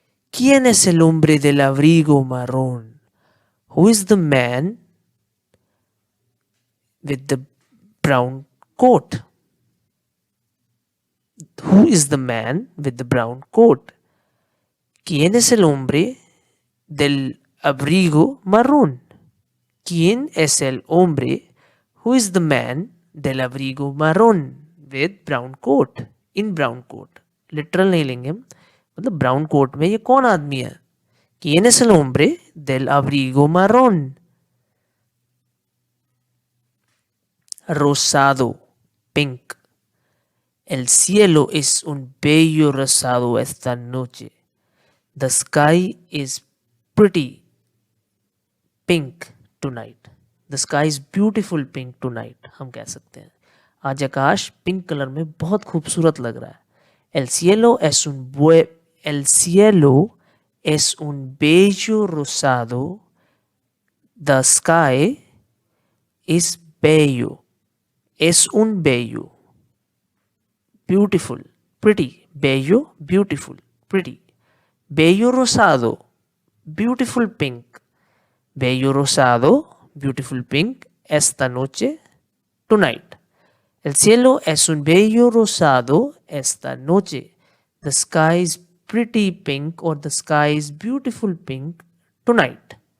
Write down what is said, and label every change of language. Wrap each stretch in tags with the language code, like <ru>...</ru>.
<es>¿Quién es el hombre del abrigo marrón?</es> <en>Who is the man with the brown coat? Who is the man with the brown coat?</en> <es>¿Quién es el hombre del abrigo marrón? ¿Quién es el hombre?</es> <en>Who is the man</en> <es>del abrigo marrón</es> <en>with brown coat? In brown coat.</en> <hi>Literal नहीं लेंगे हम, मतलब</hi> <en>brown coat</en> <hi>में ये कौन आदमी है?</hi> <es>¿Quién es el hombre del abrigo marrón? Rosado,</es> <en>pink.</en> <es>El cielo es un bello rosado esta noche.</es> <en>The sky is pretty pink tonight. The sky is beautiful pink tonight.</en> <hi>हम कह सकते हैं आज आकाश पिंक कलर में बहुत खूबसूरत लग रहा है.</hi> <es>El cielo es un bello rosado.</es> <en>The sky is</en> <es>bello. Es un bello.</es> <en>Beautiful. Pretty.</en> <es>Bello. Beautiful. Pretty. Bello rosado.</es> <en>Beautiful pink.</en> <es>Bello rosado. Beautiful pink. Esta noche.</es> <en>Tonight.</en> <es>El cielo es un bello rosado esta noche.</es> <en>The sky is pretty pink or the sky is beautiful pink tonight.</en>